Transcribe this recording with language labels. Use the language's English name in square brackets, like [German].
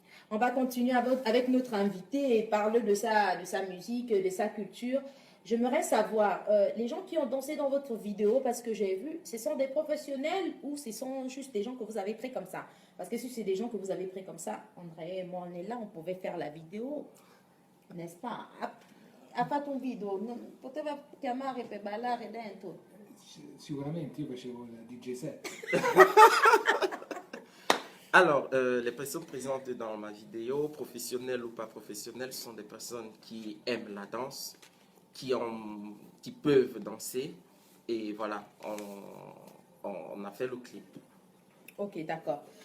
[French] On va continuer avec notre invité et parler de sa musique, de sa culture. J'aimerais savoir, les gens qui ont dansé dans votre vidéo, parce que j'ai vu, ce sont des professionnels ou ce sont juste des gens que vous avez pris comme ça? Parce que si c'est des gens que vous avez pris comme ça, André et moi, on est là, on pouvait faire la vidéo, n'est-ce pas? [Italian] A [French] ton vidéo, [Italian] poteva chiamare per ballare dentro. Sicuramente io facevo il DJ set. [French] Alors, les personnes présentes dans ma vidéo, professionnelles ou pas professionnelles, sont des personnes qui aiment la danse, qui peuvent danser. Et voilà, on a fait le clip. Ok, d'accord.